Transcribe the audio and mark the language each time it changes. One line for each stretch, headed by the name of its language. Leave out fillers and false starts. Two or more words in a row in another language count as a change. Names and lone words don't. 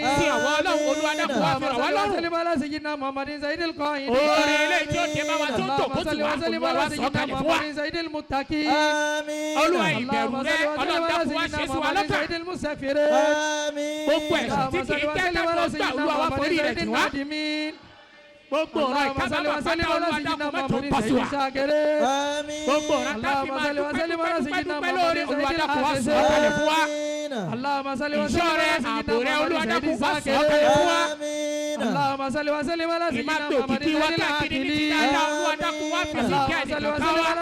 Arabic: اللهم صل وسلم على سيدنا محمد سيد القاعدين. اللهم صل وسلم على سيدنا محمد سيد المتقين. اللهم صل وسلم على سيدنا محمد سيد المسافرين. اللهم صل وسلم على سيدنا محمد سيد النادمين.
Yoruba: Gbogbo ọ̀rọ̀ ìkábàámọ̀ pátá Olúwa dákun má tún pọ̀ sí wa. Gbogbo ọ̀rọ̀ tá a fi máa dúpẹ́ lórí Olúwa dákun wá sọ̀ kalẹ̀ fún wa. Ìṣọ́ rẹ̀ ààbò rẹ̀ Olúwa dákun wá sọ̀ kalẹ̀ fún wa. Ìmáàtò kìkì wa káàkiri ní ti dáadáa Olúwa dákun wá fi sí kí ẹnìkan ká wá.